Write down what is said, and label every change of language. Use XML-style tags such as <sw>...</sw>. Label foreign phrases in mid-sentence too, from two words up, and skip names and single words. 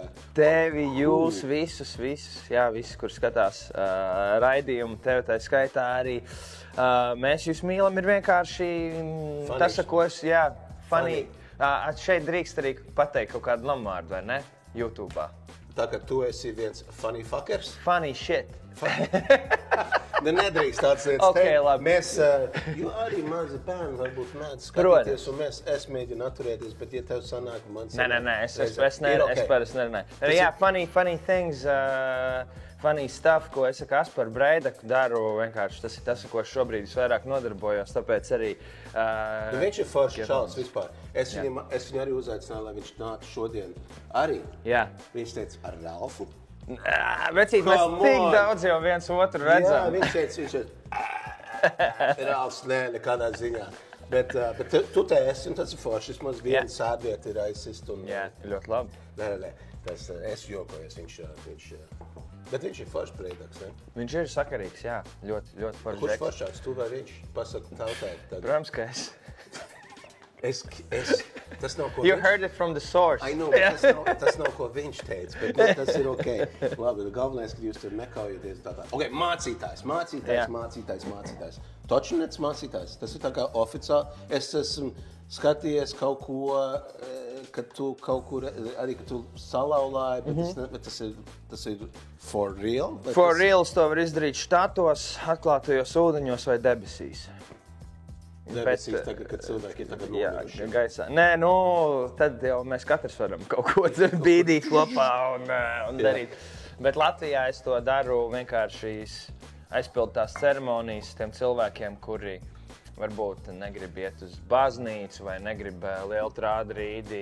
<lv>Tevi, jūs, visus, jā, visi, kur skatās raidījumu, tevi tā skaitā arī. Mēs jūs mīlam ir vienkārši tas, ko es, jā, funny. Šeit drīkst arī pateikt kaut kādu lamvārdu, vai ne? YouTube'ā. Tā kā tu esi viens</lv> <en>funny fuckers? Funny shit.</en> <lv>Nedrīkst tāds lietas Okay, labi. Mēs, jo arī mazi bērni varbūt mēdz skatīties, un es mēģinu atturēties, bet ja tev sanāk, man sanāk... Nē, es parasti nerunāju. Jā,</lv> <en>funny things, funny stuff,</en> <lv>ko es ar Kasparu Breidaku daru, vienkārši tas ir tas, ko es šobrīd visvairāk nodarbojos, tāpēc arī... Viņš ir foršs čals vispār. Es viņu arī uzaicināju, lai viņš nāk šodien arī. Jā. Viņš teica ar Ralfu. Vecīt, mēs tik daudz jau viens otru redzam. Jā, viņš teica, Ralfs, nekādā ziņā. Bet tu te esi, un tas ir forši, vismaz viena sēdvieta ir aizsist. Jā, ļoti labi. Nē, tas es jokojos, bet viņš ir foršs Breidaks, ne? Viņš ir sakarīgs, jā, ļoti foršs. Kurš foršāks, tu vai viņš? Pasaka tautai. Protams, ka es. Tas nav ko</lv> <en>You heard it from the source. I know,</en> <lv>tas nav ko viņš teica, bet tas ir ok. Labi, galvenais, ka jūs tur nekaujaties tā. Ok, mācītājs. Točinets mācītājs. Tas ir tā kā oficiāli. Es esmu skatījies kaut ko, kad tu kaut kur, arī kad tu salaulāji, bet tas ir</lv> <en>for real? For real</en> <lv>to var izdarīt štatos, atklātajos ūdeņos vai debesīs. Debesīs tagad, kad cilvēki ir tagad nomiruši. Jā, gaisā. Nē, tad jau mēs katrs varam kaut ko bīdīt kopā un darīt. Bet Latvijā es to daru vienkārši aizpildu tās ceremonijas tiem cilvēkiem, kuri varbūt negrib iet uz baznīcu vai negrib lielu trādrīdi.</lv>